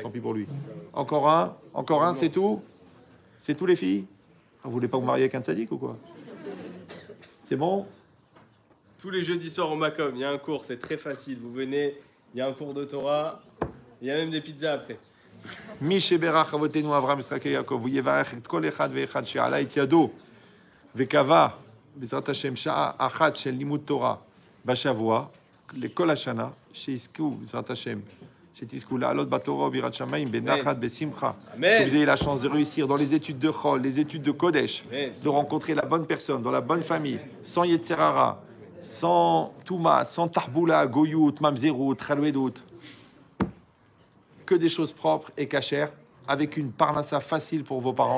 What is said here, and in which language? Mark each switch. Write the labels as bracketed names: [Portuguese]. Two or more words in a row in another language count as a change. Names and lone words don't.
[French] Tant pis pour lui. Encore un, c'est tout. C'est tout les filles. Vous voulez pas vous marier avec un tzaddik ou quoi? C'est bon? Tous les jeudis soirs au Macom, il y a un cours, c'est très facile. Vous venez, il y a un cours de Torah, il y a même des pizzas après. [Hebrew] מי שברך אבותינו אברהם יצחק ויעקב ויברך את כל אחד ואחד שעלה את ידו וקבע בעזרת השם שעה אחת של לימוד תורה בשבוע לכל השנה שיזכו בעזרת השם שתזכו לעלות בתורה ביראת שמים בנחת בשמחה. [French] Amen. Que vous ayez la chance de réussir dans les études de Chol, les études de Kodesh, Amen. de rencontrer la bonne personne, dans la bonne famille, sans Yetzerara, sans Touma, sans Tarboula, Goyout, Mamzerut, Khalwedut. Que des choses propres et cachères, avec une parnassa facile pour vos parents.